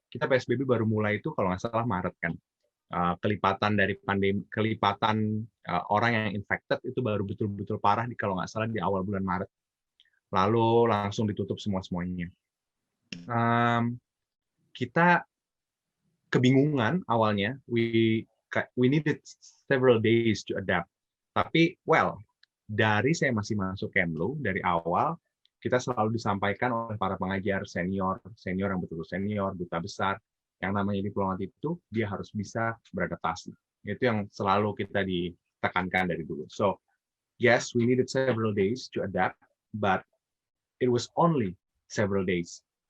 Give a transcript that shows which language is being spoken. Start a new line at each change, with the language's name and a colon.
Indonesian: Kita PSBB baru mulai itu kalau nggak salah Maret kan. Kelipatan dari pandemi, orang yang infected itu baru betul-betul parah kalau nggak salah di awal bulan Maret. Lalu langsung ditutup semuanya. Kita kebingungan awalnya.
English: We needed several days to adapt.
Indonesian: Tapi dari saya masih masuk Kemlu dari awal, kita selalu disampaikan oleh para pengajar senior yang betul-betul senior, duta besar, yang namanya diplomat itu dia harus bisa beradaptasi. Itu yang selalu kita ditekankan dari dulu.
English: So, yes, we needed several days to adapt, but it was only several days.